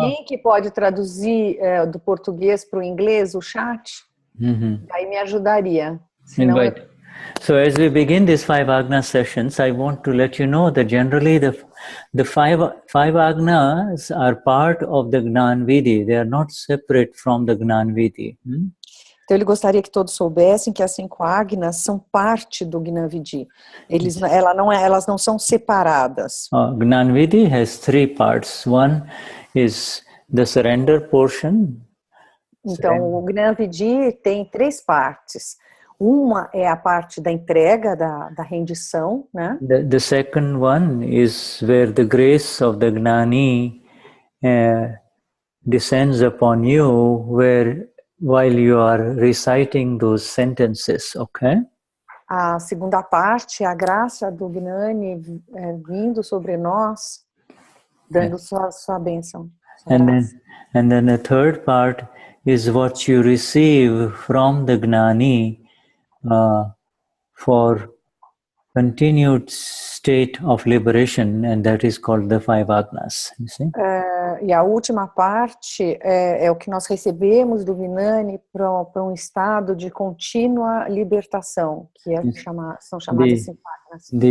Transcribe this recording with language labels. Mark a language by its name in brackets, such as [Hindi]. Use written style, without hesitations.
[Portuguese] Tem alguém que pode traduzir do português para o inglês o chat? Aí me ajudaria. Senão [English] So as we begin these 5 Agnas sessions, I want to let you know that generally the five Agnas are part of the Gnan Vidhi. They are not separate from the Gnan Vidhi. [Portuguese] Então ele gostaria que todos soubessem que as 5 Agnas são parte do Gnan Vidhi. Elas não são separadas. [English] Gnan Vidhi has 3 parts. One is the surrender portion. [Portuguese] Então o Gnan Vidhi tem 3 partes. Uma é a parte da entrega, da rendição, né? [English] The second one is where the grace of the Gnani descends upon you while you are reciting those sentences, okay? [Portuguese] A segunda parte é a graça do Gnani vindo sobre nós, dando sua bênção. [English] And then the third part is what you receive from the Gnani for continued state of liberation, and that is called the 5 Agnas. You see? [Portuguese] E a última parte é o que nós recebemos do Gnani para um estado de contínua libertação, que são chamadas 5 Agnas.